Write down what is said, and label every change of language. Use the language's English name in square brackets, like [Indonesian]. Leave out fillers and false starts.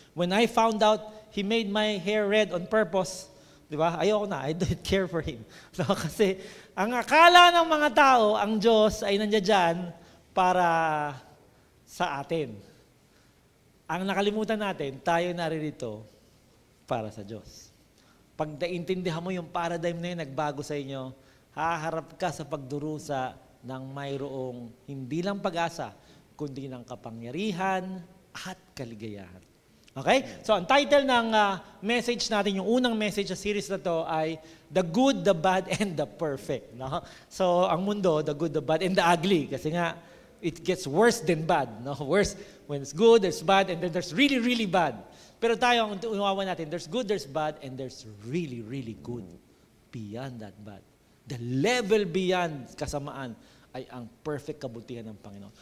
[English] When I found out He made my hair red on purpose, di ba? [Filipino] Ayoko na, [English] I don't care for Him. [Filipino] No, kasi ang akala ng mga tao, ang Diyos ay nandiyan dyan para sa atin. Ang nakalimutan natin, tayo naririto para sa Diyos. Pag naintindihan mo yung paradigm na yun, nagbago sa inyo, haharap ka sa pagdurusa ng mayroong hindi lang pag-asa, kundi ng kapangyarihan at kaligayahan. Okay? So, ang title ng message natin, yung unang message sa series na to ay The Good, the Bad, and the Perfect. No? [English] So, ang mundo, the good, the bad, and the ugly. Kasi nga, it gets worse than bad. No? Worse, when it's good, there's bad, and then there's really, really bad. [Filipino] Pero tayo, ang unawa natin, [English] there's good, there's bad, and there's really, really good. beyond that bad. [Filipino] The level beyond kasamaan ay ang perfect kabutihan ng Panginoon.